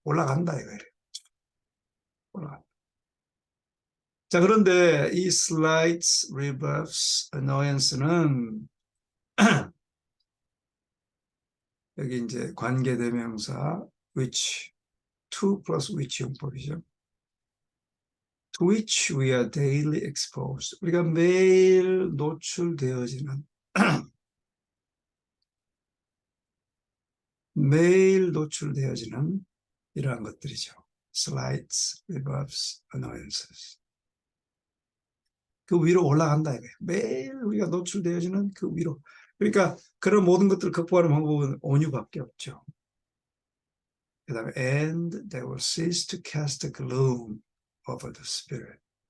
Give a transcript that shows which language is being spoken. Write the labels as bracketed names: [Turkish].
[Korean] 올라간다 이거예요. 올라간다. 자, 그런데 이 [English] slights, rebuffs, annoyance [Korean] 는 여기 이제 관계대명사 which, [English] to plus which [Korean] 용법이죠. [English] To which we are daily exposed. [Korean] 우리가 매일 노출되어지는 매일 노출되어지는 이러한 것들이죠. [English] Slights, rebuffs, annoyances. [Korean] 그 위로 올라간다 이거예요. 매일 우리가 노출되어지는 그 위로. 그러니까 그런 모든 것들을 극복하는 방법은 온유밖에 없죠. 그 다음에 [English] and they will cease to cast gloom over the spirit.